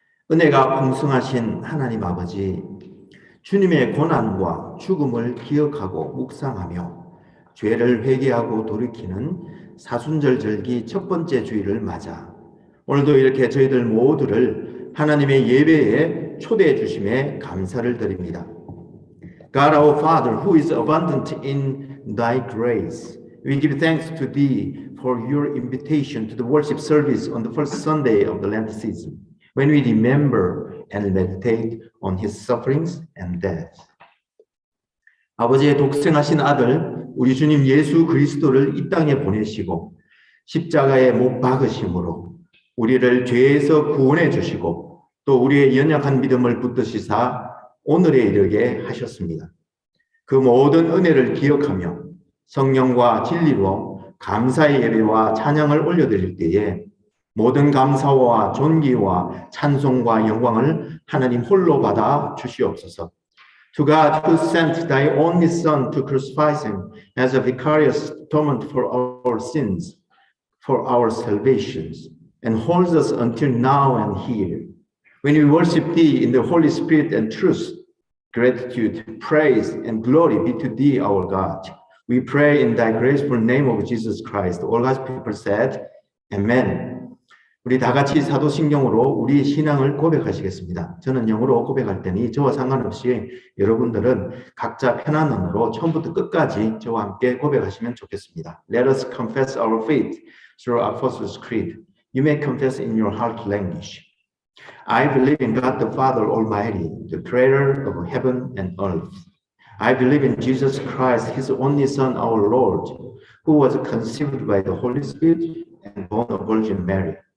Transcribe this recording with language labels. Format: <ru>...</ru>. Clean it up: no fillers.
<ko>은혜가 풍성하신 하나님 아버지, 주님의 고난과 죽음을 기억하고 묵상하며 죄를 회개하고 돌이키는 사순절 절기 첫 번째 주일을 맞아 오늘도 이렇게 저희들 모두를 하나님의 예배에 초대해 주심에 감사를 드립니다.</ko> <en>God our Father, who is abundant in Thy grace, we give thanks to Thee for Your invitation to the worship service on the first Sunday of the Lent season, when we remember and meditate on His sufferings and death.</en> <ko>아버지의 독생하신 아들 우리 주님 예수 그리스도를 이 땅에 보내시고 십자가에 못 박으심으로 우리를 죄에서 구원해 주시고 또 우리의 연약한 믿음을 붙드시사 오늘에 이르게 하셨습니다. 그 모든 은혜를 기억하며 성령과 진리로 감사의 예배와 찬양을 올려드릴 때에 모든 감사와 존귀와 찬송과 영광을 하나님 홀로 받아 주시옵소서.</ko> <en>To God who sent thy only Son to crucify him as a vicarious atonement for our sins, for our salvations, and holds us until now and here. When we worship thee in the Holy Spirit and truth, gratitude, praise, and glory be to thee, our God. We pray in thy graceful name of Jesus Christ. All God's people said, Amen.</en> <ko>우리 다 같이 사도신경으로 우리 신앙을 고백하시겠습니다. 저는 영어로 고백할 테니 저와 상관없이 여러분들은 각자 편한 언어로 처음부터 끝까지 저와 함께 고백하시면 좋겠습니다.</ko> <en>Let us confess our faith through Apostles' Creed. You may confess in your heart language. I believe in God the Father Almighty, the creator of heaven and earth. I believe in Jesus Christ, his only Son, our Lord, who was conceived by the Holy Spirit and born of Virgin Mary.</en>